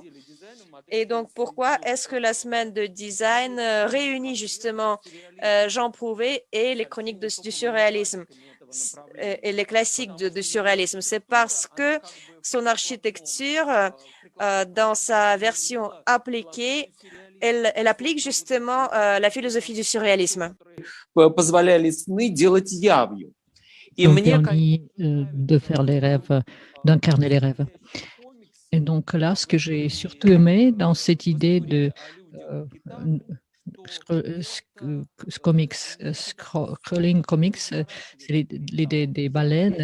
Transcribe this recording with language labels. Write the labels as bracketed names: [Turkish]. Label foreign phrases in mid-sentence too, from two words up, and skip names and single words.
[French] Et donc, pourquoi est-ce que la semaine de design réunit justement Jean Prouvé et les chroniques du surréalisme et les classiques du surréalisme? C'est parce que son architecture, dans sa version appliquée, elle applique justement la philosophie du surréalisme. [Russian] позволяли сны делать явью. И [French] ont [Russian] мне [French] permis de faire les rêves, d'incarner les rêves. Et donc là, ce que j'ai surtout aimé dans cette idée de comics, [English] scrolling comics, [French] c'est l'idée des baleines.